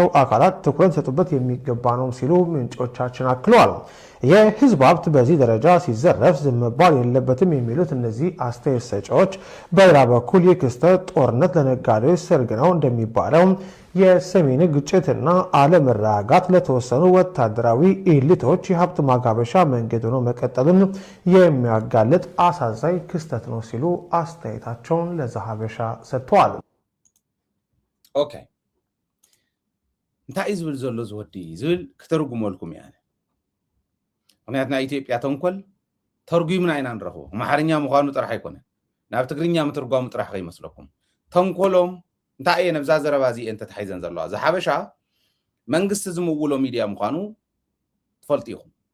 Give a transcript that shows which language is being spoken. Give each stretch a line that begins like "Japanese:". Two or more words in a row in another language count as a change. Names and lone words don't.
Amharic: አካላት ትኩረት ሰጡበት የሚገባ ነው ሲሉ ምንጮቻችን አክለዋል። የህዝብ ሀብት በዚህ ደረጃ ሲዘረፍ ዝም መባል የለበትም የሚሉት እነዚህ አስተያየት ሰጪዎች፣ በሌላ በኩል ይህ ክስተት ጦርነት ለነጋዴዎች ሰርግ ነው እንደሚባለው የሰሜን ግጭትና አለመረጋጋት ለተወሰኑ ወታደራዊ ኤሊቶች የሀብት ማጋበሻ መንገድ ሆኖ መቀጠሉን የሚያጋልጥ አሳዛኝ ክስተት ነው ሲሉ አስተያየታቸውን ለዛሀበሻ ሰጥተዋል።
Tigrinya: ኦኬ፣ እንታይ ዝብል ዘሎ ዝወዲ ዝብል ክተርጉመልኩም እያ። ምክንያት ናይ ኢትዮጵያ ተንኮል ተርጉምና ኢና ንረኽቦ። ኣምሓርኛ ምዃኑ ጥራሕ ኣይኮነን፣ ናብ ትግርኛ ምትርጓሙ ጥራሕ ከይመስለኩም። ተንኮሎም እንታይ እየ ነብዛ ዘረባ እዚአን ተታሒዘን ዘለዋ። ዝሓበሻ መንግስቲ ዝምውሎ ሚድያ ምዃኑ ትፈልጡ ኢኹም።